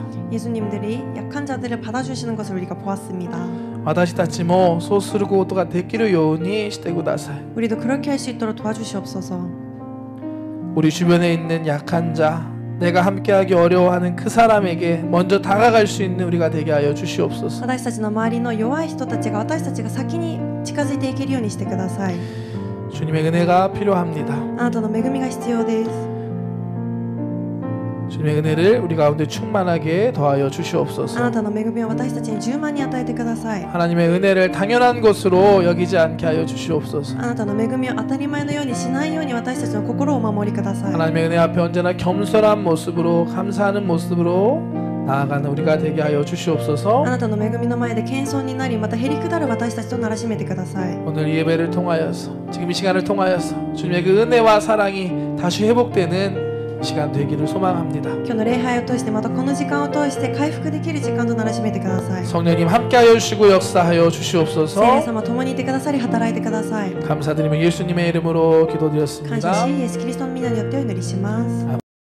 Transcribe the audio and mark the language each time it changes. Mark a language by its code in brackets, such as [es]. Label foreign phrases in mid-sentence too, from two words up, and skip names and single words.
[ko] 예수님들이 약한 자들을 받아주시는 것을 우리가 보았습니다. [ja] 私たちもそうすることができるようにしてください。 [ko] 우리도 그렇게 할 수 있도록 도와주시옵소서. 우리 주변에 있는 약한 자, 내가 함께하기 어려워하는 그 사람에게 먼저 다가갈 수 있는 우리가 되게 하여 주시옵소서. [ja] 私たちの周りの弱い人たちが私たちが先に近づいていけるようにしてください. [ko] 주님의 은혜가 필요합니다. [ja] あなたの恵みが必要です. [ko] 주님의 은혜를 우리 가운데 충만하게 더하여 [ja] あ [ko] 주시옵소서. [ja] なたの恵みを私たちに充満に与えてください. [ko] 하나님의 은혜를 당연한 것으로 여기지 않게 하여 주시옵소서. [ja] あなたの恵みを当たり前のようにしないように私たちの心をお守りください. [ko] 하나님의 은혜 앞에 언제나 겸손한 모습으로 감사하는 모습으로 나아가는 우리가 되게 하여 [ja] あ [ko] 주시옵소서. [ja] なたの恵みの前で謙遜になりまたへりくだる私たちとならしめてください. [ko] 오늘 이 예배를 통하여서 지금 이 시간을 통하여서 주님의 그 은혜와 사랑이 다시 회복되는 시간 되기를 소망합니다. [ja] 今日の礼拝を通してまたこの時間を通して回復できる時間とならしめてください. [ko] 성령님 함께하여 주시고 역사하여 [ja] 聖霊 [ko] 주시옵소서. [ja] 様共にいてくださり働いてください. [ko] 감사드리며 예수님의 이름으로 [ja] 感謝 [ko] 기도드렸습니다. [ja] しイエスキリストの皆によってお祈りします.